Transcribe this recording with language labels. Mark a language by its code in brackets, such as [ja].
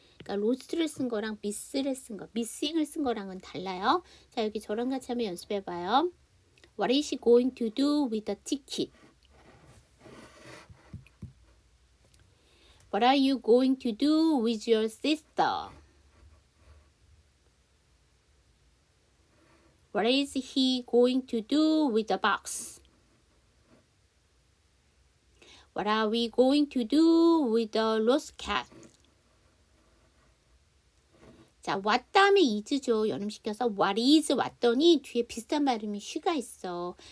[ko] 그러니까 로스트를 쓴 거랑 미스를 쓴 거, 미싱을 쓴 거랑은 달라요. 자, 여기 저랑 같이 한번 연습해 봐요. [en] What is she going to do with the ticket? What are you going to do with your sister? What is he going to do with the box? What are we going to do with the lost cat? [ko] 자, what 다음에 is죠. 연음시켜서 [en] what is [ko] 왔더니 뒤에 비슷한 발음이 she가 있어.